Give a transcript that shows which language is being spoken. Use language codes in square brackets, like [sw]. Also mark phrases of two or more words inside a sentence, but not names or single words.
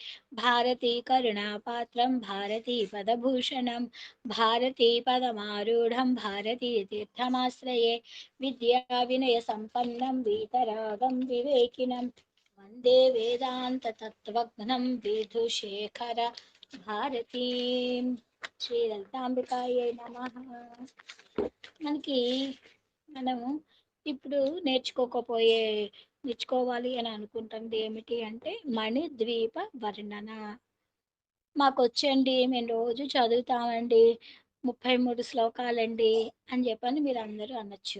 [sa] भारती करुणापात्रं भारती पदभूषणं भारती पदमारूढं भारती तीर्थमाश्रये. विद्या विनय संपन्नं वीतरागं विवेकिनं वन्दे वेदान्ततत्त्वज्ञं विधुशेखर भारतीं. శ్రీ లలితాంబికాయే నమః. [te] మనకి మనము ఇప్పుడు నేర్చుకోవాలి అని అనుకుంటుంది ఏమిటి అంటే మణిద్వీప వర్ణన. మాకు వచ్చండి, మేము రోజు చదువుతామండి, 33 శ్లోకాలండి అని చెప్పని మీరు అందరూ అనొచ్చు.